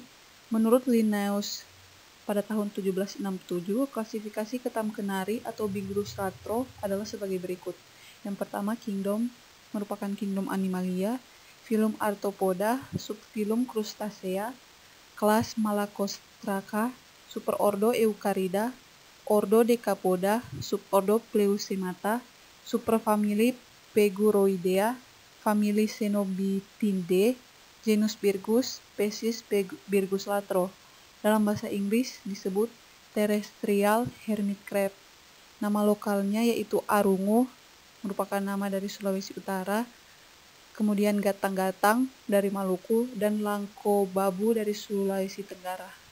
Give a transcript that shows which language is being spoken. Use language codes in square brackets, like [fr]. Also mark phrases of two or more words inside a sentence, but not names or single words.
[id] Menurut Linnaeus pada tahun 1767, klasifikasi ketam kenari atau Birgus latro adalah sebagai berikut. Yang pertama, kingdom merupakan kingdom Animalia, filum Arthropoda, subfilum Crustacea, kelas Malacostraca, superordo Eucarida, ordo Decapoda, subordo Pleucemata, superfamili Peguroidea, famili Cenobitidae, genus Birgus, spesies Birgus latro. Dalam bahasa Inggris disebut [en] terrestrial hermit crab. [id] Nama lokalnya yaitu arungu, merupakan nama dari Sulawesi Utara, kemudian gatang-gatang dari Maluku, dan langkobabu dari Sulawesi Tenggara.